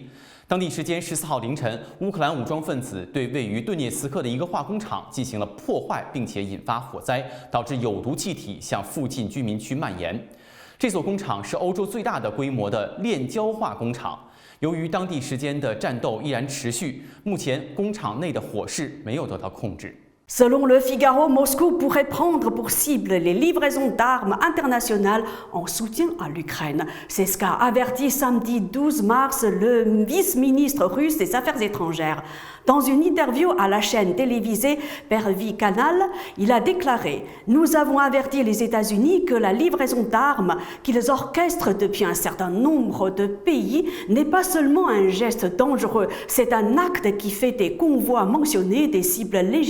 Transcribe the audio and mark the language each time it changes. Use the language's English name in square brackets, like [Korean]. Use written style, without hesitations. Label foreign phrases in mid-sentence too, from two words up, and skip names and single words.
[Chinese] 当地时间14号凌晨，乌克兰武装分子对位于顿涅茨克的一个化工厂进行了破坏，并且引发火灾，导致有毒气体向附近居民区蔓延。这所工厂是欧洲最大的规模的炼焦化工厂。由于当地时间的战斗依然持续，目前工厂内的火势没有得到控制。 [French] Selon Le Figaro, Moscou pourrait prendre pour cible les livraisons d'armes internationales en soutien à l'Ukraine. C'est ce qu'a averti samedi 12 mars le vice-ministre russe des Affaires étrangères. Dans une interview à la chaîne télévisée Pervy Canal, il a déclaré « Nous avons averti les États-Unis que la livraison d'armes qu'ils orchestrent depuis un certain nombre de pays n'est pas seulement un geste dangereux, c'est un acte qui fait des convois mentionnés des cibles légitimes.